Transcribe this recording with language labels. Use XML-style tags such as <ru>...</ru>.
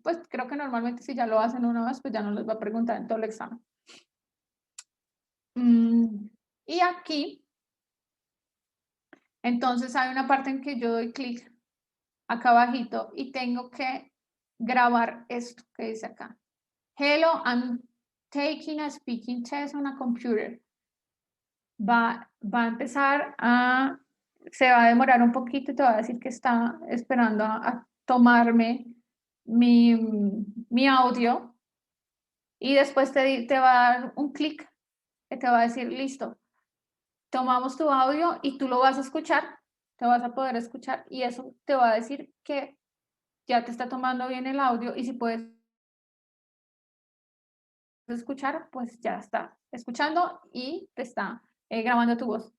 <es>Pues creo que normalmente si ya lo hacen una vez, pues ya no les va a preguntar en todo el examen. Y aquí, entonces hay una parte en que yo doy clic acá abajito y tengo que grabar esto que dice acá.</es> <en>Hello, I'm taking a speaking test on a computer.</en> <es>Va a empezar a, se va a demorar un poquito y te va a decir que está esperando a tomarme mi audio y después te va a dar un clic que te va a decir, listo, tomamos tu audio y tú lo vas a escuchar, te vas a poder escuchar y eso te va a decir que ya te está tomando bien el audio y si puedes escuchar, pues ya está escuchando y te está grabando tu voz.</es>